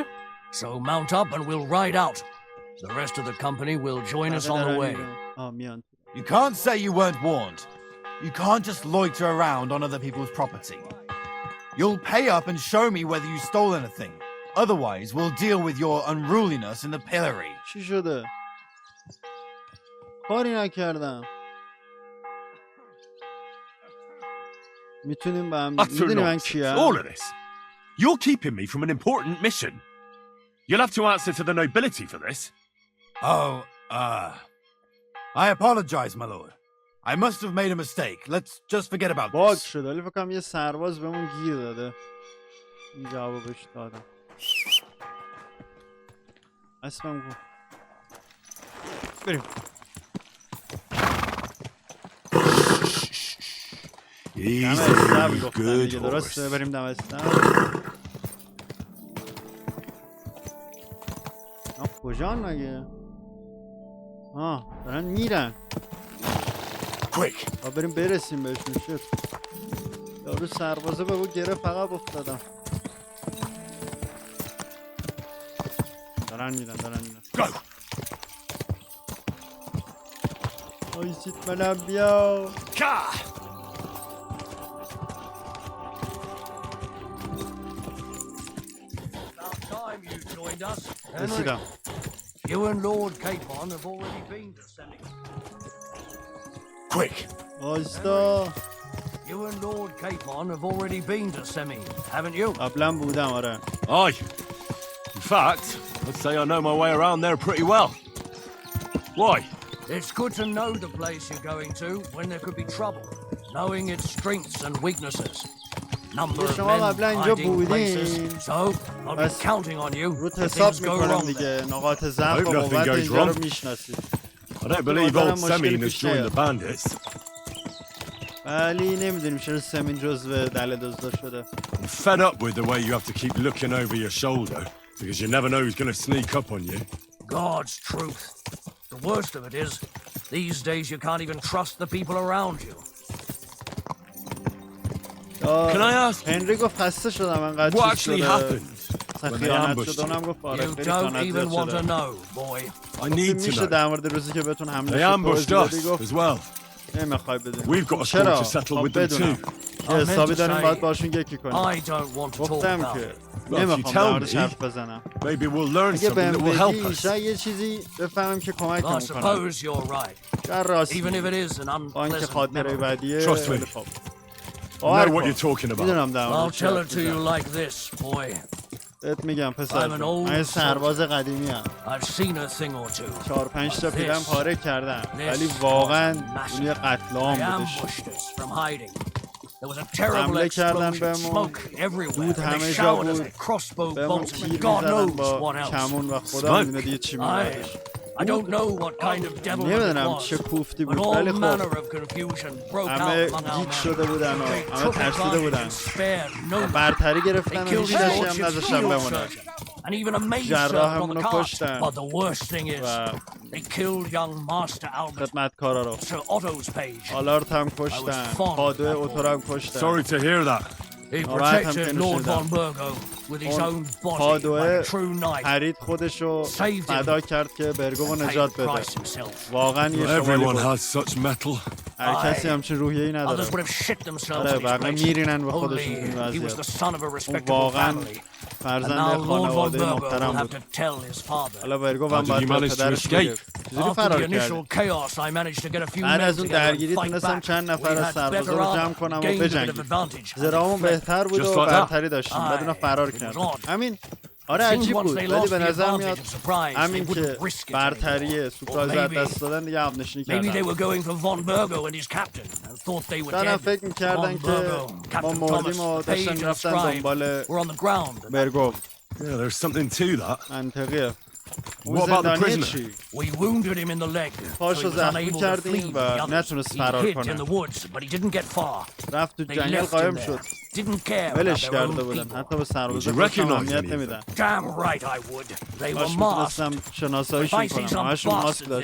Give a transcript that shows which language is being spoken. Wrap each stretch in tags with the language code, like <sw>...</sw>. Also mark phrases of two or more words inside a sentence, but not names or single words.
<en>So mount up and we'll ride out. The rest of the company will join us on the way. You can't say you weren't warned. You can't just loiter around on other people's property. You'll pay up and show me whether you stole anything. Otherwise, we'll deal with your unruliness in the pillory.</en> <fa>چی شده؟ کاری نکردم. میتونیم با هم میدونی من کیم؟</fa> <en>All of this. You're keeping me from an important mission. You'll have to answer to the nobility for this. Oh, I apologize, my lord. I must have made a mistake. Let's just forget about</en> <fa>باگ</fa> <en>this.</en> <fa>شده ولی فکر کنم یه سرباز بهمون گیر داده. این جوابش دادم. اسمم گفت. بریم.</fa> <en>He's a a good horse.</en> <fa>درسته بریم دم استم. کجان مگه؟ دارن میرن.</fa> <en>Quick.</en> <fa>بریم برسیم بهشون. شد یارو سربازه به اون گره فقط افتادم. دارن میرن</fa> <en>Go.</en> <fa>آیسید منم بیا. رسیدم.</fa> <en>You and Lord Capon have already been descending. Quick.</en> <fa>آیستا.</fa> <en>You and Lord Capon have already been to Semi, haven't you?</en> <fa>قبلا بودم آره.</fa> <en>Aye. In fact, I'd say I know my way around there pretty well. Why? It's good to know the place you're going to when there could be trouble, knowing its strengths and weaknesses. Number of men, hiding places. So, I'll be counting on you if things go wrong there.</en> <fa>نقاط ضعف و قوت اینجا رو میشناسید.</fa> <en>I don't believe old Semi has joined the bandits.</en> <fa>ولی نمیدونیم چرا سمین جزو دل دزدا شده.</fa> <en>I'm fed up with the way you have to keep looking over your shoulder because you never know who's going to sneak up on you. God's truth. The worst of it is, these days you can't even trust the people around you. Can I ask</en> <fa>هنری گفت خسته شدم انقدر</fa> <en>what actually happened when they ambushed you? You don't even want to know, boy. I need to</en> <fa>میشه</fa> <en>know.</en> <fa>در مورد روزی که بهتون حمله</fa> <en>They ambushed us as well.</en> <fa>نمیخوای بدونی.</fa> <en>We've got a score to settle with them too.</en> <fa>حسابی داریم باید باشون یکی کنیم.</fa> <en>I don't want to talk</en> <fa>گفتم</fa> <en>about</en> <fa>که</fa> <en>it.</en> <fa>نمیخوام در موردش حرف بزنم.</fa> <en>Maybe we'll learn</en> <fa>اگه</fa> <en>something</en> <fa>بهم</fa> <en>that will help</en> <fa>بگی</fa> <en>us.</en> <fa>شاید یه چیزی بفهمم که کمکمون</fa> <en>I</en> <fa>کنه.</fa> <en>suppose you're right.</en> <fa>در راستی</fa> <en>Even if it is an</en> <fa>با اینکه</fa> <en>unpleasant</en> <fa>خاطره</fa> <en>memory.</en> <fa>بدیه.</fa> <en>Trust me. I know what you're talking about.</en> <fa>میدونم در</fa> <en>I'll</en> <fa>موردش</fa> <en>tell it</en> <fa>حرف</fa> <en>to you</en> <fa>بزنم.</fa> <en>like this, boy.</en> <fa>بهت میگم پسر</fa> <en>I'm an</en> <fa>جون.</fa> <en>old</en> <fa>من سرباز قدیمی ام.</fa> <en>I've seen a thing or two.</en> <fa>4-5 تا پیرم پاره کردم ولی واقعا اون یه قتل عام</fa> <en>They</en> <fa>بودش.</fa> <en>ambushed us from hiding. There was a terrible</en> <fa>حمله کردن</fa> <en>explosion,</en> <fa>بهمون.</fa> <en>smoke everywhere.</en> <fa>دود</fa> <en>and</en> <fa>همه</fa> <en>they</en> <fa>جا</fa> <en>showered us</en> <fa>بود.</fa> <en>with crossbow</en> <fa>بهمون</fa> <en>bolts</en> <fa>تیر</fa> <en>and God</en> <fa>میزدن</fa> <en>knows</en> <fa>با</fa> <en>what else.</en> <fa>کمون و خدا میدونه دیگه چی میبردش.</fa> <en>I don't know what kind of devil it</en> <fa>نمیدونم</fa> <en>was,</en> <fa>چه کوفتی</fa> <en>but</en> <fa>بود</fa> <en>all</en> <fa>ولی خب</fa> <en>manner of confusion broke</en> <fa>همه</fa> <en>out among our</en> <fa>گیج</fa> <en>men.</en> <fa>شده بودن و</fa> <en>They</en> <fa>همه</fa> <en>took</en> <fa>ترسیده</fa> <en>advantage</en> <fa>بودن.</fa> <en>and spared no man.</en> <fa>برتری</fa> <en>They</en> <fa>گرفتن و</fa> <en>killed</en> <fa>هیچ</fa> <en>his</en> <fa>کسی هم</fa> <en>lordship's</en> <fa>نذاشتن</fa> <en>field</en> <fa>بمونه.</fa> <en>surgeon and even a maid servant on</en> <fa>جراحمون</fa> <en>the</en> <fa>رو</fa> <en>cart.</en> <fa>کشتن</fa> <en>But the worst thing is,</en> <fa>و</fa> <en>they killed young Master Albert,</en> <fa>خدمتکارا رو.</fa> <en>Sir Otto's page.</en> <fa>آلارت هم کشتن. پادو اوتو رو هم کشتن.</fa> <en>Sorry to hear that. He</en> <fa>ناراحت هم</fa> <en>protected</en> <fa>که</fa> <en>Lord</en> <fa>نشدم.</fa> <en>von Burgo with his own body</en> <fa>پادوه</fa> <en>like a true knight.</en> <fa>خرید خودش رو</fa> <en>Saved him.</en> <fa>فدا کرد که برگو رو</fa> <en>Paid</en> <fa>نجات</fa> <en>the</en> <fa>بده.</fa> <en>price himself.</en> <fa>واقعا یه شمالی</fa> <en>Everyone</en> <fa>بود.</fa> <en>has such metal.</en> <fa>هر کسی همچین روحیه‌ای نداره.</fa> <en>Others would have shit themselves</en> <fa>آره</fa> <en>in his</en> <fa>بقیه</fa> <en>place.</en> <fa>میرینن به</fa> <en>Only</en> <fa>خودشون این</fa> <en>he was the</en> <fa>وضعیت.</fa> <en>son of a</en> <fa>اون</fa> <en>respectable</en> <fa>واقعا</fa> <en>family. And</en> <fa>فرزند</fa> <en>now Lord von</en> <fa>خانواده</fa> <en>Burgo will</en> <fa>محترم</fa> <en>have</en> <fa>بود.</fa> <en>to tell his father.</en> <fa>حالا برگو</fa> <en>How</en> <fa>هم</fa> <en>did</en> <fa>باید</fa> <en>you</en> <fa>به</fa> <en>manage to</en> <fa>پدرش</fa> <en>escape?</en> <fa>بگه. چجوری</fa> <en>After the</en> <fa>فرار</fa> <en>initial</en> <fa>کردی؟</fa> <en>chaos, I managed to get a few</en> <fa>بعد</fa> <en>men</en> <fa>از اون</fa> <en>together</en> <fa>درگیری</fa> <en>and fight</en> <fa>تونستم</fa> <en>back.</en> <fa>چند</fa> <en>We</en> <fa>نفر از</fa> <en>had</en> <fa>سربازا</fa> <en>better</en> <fa>رو جمع</fa> <en>armor,</en> <fa>کنم و</fa> <en>gained a bit of</en> <fa>بجنگیم.</fa> <en>advantage.</en> <fa>زرهامون بهتر بود</fa> <en>Just</en> <fa>و</fa> <en>like that.</en> <fa>برتری داشتیم. بعد اونا فرار کردن. همین آره عجیب بود ولی به نظر میاد همین که برتری سورپرایز از دست دادن دیگه عقب نشینی</fa> <en>Maybe they</en> <fa>کردن.</fa> <en>were going for von Burgo and his captain and thought they were</en> <fa>دارن</fa> <en>dead.</en> <fa>فکر میکردن که ما مردیم و داشتن میرفتن دنبال</fa> <en>were on the ground.</en> <fa>برگو.</fa> <en>Yeah, there's something to that.</en> <fa>منطقیه.</fa> <en>What about the prisoner?</en> <fa>چی؟</fa> <en>We wounded him in the leg, so he</en> <fa>پاشو</fa> <en>was</en> <fa>زخمی</fa> <en>unable to flee</en> <fa>کردیم</fa> <en>with</en> <fa>و</fa> <en>the others.</en> <fa>نتونست</fa> <en>He</en> <fa>فرار</fa> <en>hid in</en> <fa>کنه.</fa> <en>the woods, but he didn't get far.</en> <fa>رفت تو</fa> <en>They</en> <fa>جنگل</fa> <en>left him</en> <fa>قایم</fa> <en>there.</en> <fa>شد.</fa> <en>Didn't care about</en> <fa>ولش</fa> <en>their</en> <fa>کرده</fa> <en>own</en> <fa>بودن.</fa> <en>people.</en> <fa>حتی به سربازا</fa> <en>Would you</en> <fa>خودشون</fa> <en>recognize</en> <fa>اهمیت</fa> <en>any of them?</en> <fa>نمیدن.</fa> <en>Damn right I would. They were</en> <fa>کاش</fa> <en>masked.</en> <fa>میتونستم شناساییشون</fa> <en>If I see</en> <fa>کنم.</fa> <en>some</en> <fa>همشون ماسک</fa> <en>bastards</en>